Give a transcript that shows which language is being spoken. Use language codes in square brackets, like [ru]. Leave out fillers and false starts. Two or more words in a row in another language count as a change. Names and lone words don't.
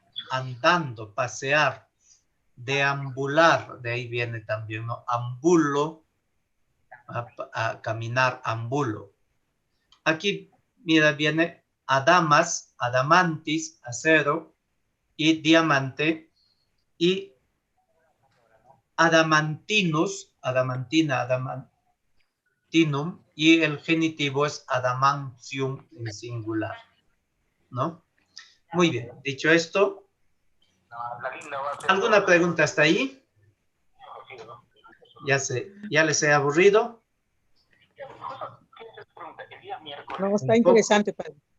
[es] Andando, pasear, deambular, de ahí viene también, ¿no? Ambulo, a caminar, ambulo. Aquí, mira, viene [la] adamas, adamantis, [es] acero, y diamante, y [la] adamantinus, adamantina, adamantinum, [es] y el genitivo es adamantium en singular, ¿no? Muy bien, dicho esto, ¿alguna pregunta hasta ahí? ¿Ya les he aburrido? No, está interesante, padre.